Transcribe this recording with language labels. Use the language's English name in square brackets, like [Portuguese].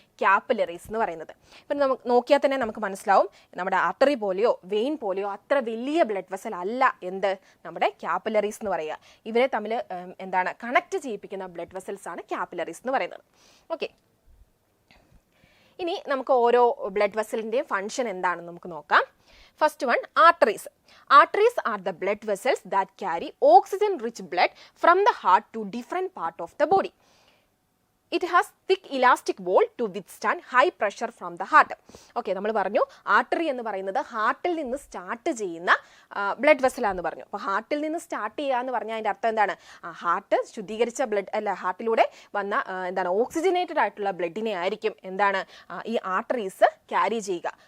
[Malayalam] Capillaries എന്ന് പറയുന്നത്. ഇപ്പം നമുക്ക് നോക്കിയാൽ തന്നെ നമുക്ക് മനസ്സിലാവും, നമ്മുടെ ആർട്ടറി പോലെയോ വെയിൻ പോലെയോ അത്ര വലിയ ബ്ലഡ് വെസൽ അല്ല എന്ത്? നമ്മുടെ ക്യാപ്പിലറീസ് എന്ന് പറയുക. ഇവരെ തമ്മിൽ എന്താണ് കണക്ട് ചെയ്യിപ്പിക്കുന്ന ബ്ലഡ് വെസൽസ് ആണ് ക്യാപ്പിലറീസ് എന്ന് പറയുന്നത്. ഓക്കെ, ഇനി നമുക്ക് ഓരോ ബ്ലഡ് വെസലിൻ്റെയും ഫംഗ്ഷൻ എന്താണെന്ന് നമുക്ക് നോക്കാം. [English] First one, arteries. Arteries are the blood vessels that carry oxygen-rich blood from the heart to different part of the body. It has thick elastic wall to withstand high pressure from the heart. [Malayalam] Okay, നമ്മൾ പറഞ്ഞു artery എന്ന് പറയുന്നത് ഹാർട്ടിൽ നിന്ന് start ചെയ്യുന്ന blood വെസലാന്ന് പറഞ്ഞു. അപ്പോൾ ഹാർട്ടിൽ നിന്ന് start ചെയ്യുക എന്ന് പറഞ്ഞാൽ അതിൻ്റെ അർത്ഥം എന്താണ്? ഹാർട്ട് ശുദ്ധീകരിച്ച ബ്ലഡ് അല്ല, ഹാർട്ടിലൂടെ വന്ന എന്താണ് ഓക്സിജനേറ്റഡ് ആയിട്ടുള്ള ബ്ലഡിനെ ആയിരിക്കും എന്താണ് ഈ ആർട്ടറീസ് ക്യാരി ചെയ്യുക.